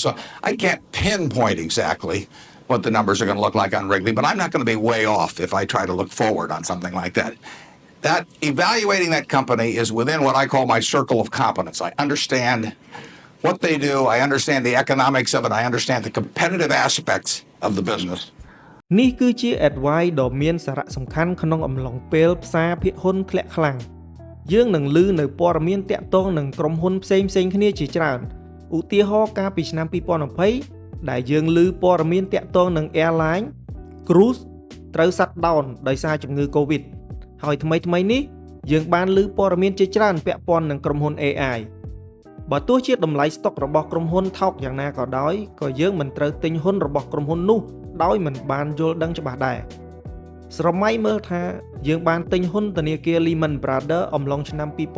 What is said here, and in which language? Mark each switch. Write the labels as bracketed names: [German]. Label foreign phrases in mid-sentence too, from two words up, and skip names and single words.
[English] So I can't pinpoint exactly what the numbers are going to look like on Wrigley, but I'm not going to be way off if I try to look forward on something like that. That evaluating that company is within what I call my circle of competence. I understand what they do. I understand the economics of it. I understand the competitive aspects of the business. [Khmer] នេះគឺជា advice ដ៏មានសារៈសំខាន់ក្នុងអំឡុងពេលផ្សារភាគហ៊ុនធ្លាក់ខ្លាំងយើងនឹងឮនៅព័ត៌មានតាក់ទងនឹងក្រុមហ៊ុនផ្សេងៗគ្នា ជាច្រើនឧទាហរណ៍កាលពីឆ្នាំ2020ដែលយើងឮព័ត៌មានតាក់ទងនឹង [English] airline cruise [Khmer] ត្រូវ [English] shut down [Khmer] ដោយសារជំងឺ COVID ហើយថ្មីៗនេះយើងបានឮព័ត៌មានជាច្រើនពាក់ព័ន្ធនឹងក្រុមហ៊ុន AI បើទោះជាតម្លៃស្តុករបស់ក្រុមហ៊ុនថោកយ៉ាងណាក៏ដោយក៏យើងមិនត្រូវទិញហ៊ុនរបស់ក្រុមហ៊ុននោះដោយមិនបានយល់ដឹងច្បាស់ដែរស្រមៃមើលថាយើងបានទិញហ៊ុនធនាគារ Lehman Brothers អំឡុងឆ្នាំ